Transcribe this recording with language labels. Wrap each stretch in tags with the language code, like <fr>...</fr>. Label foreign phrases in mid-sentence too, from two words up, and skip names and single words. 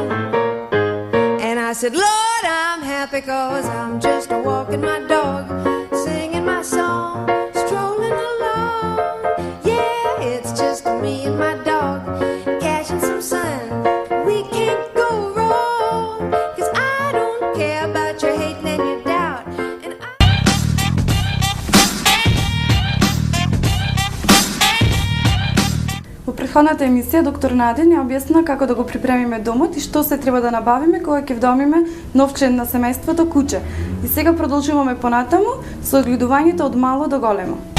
<en>And I said, Lord, I'm happy 'cause I'm just walking my dog, singing my song, strolling along. Yeah, it's just me and my dog, catching some sun. We can't go wrong, 'cause I don't care about your hating and your doubt. And</en> <mk>Во претходната емисија доктор Наде ни објасна како да го припремиме домот и што се треба да набавиме кога ќе вдомиме нов член на семејството куќе. И сега продолжуваме понатаму со одгледувањето од мало до големо.</mk>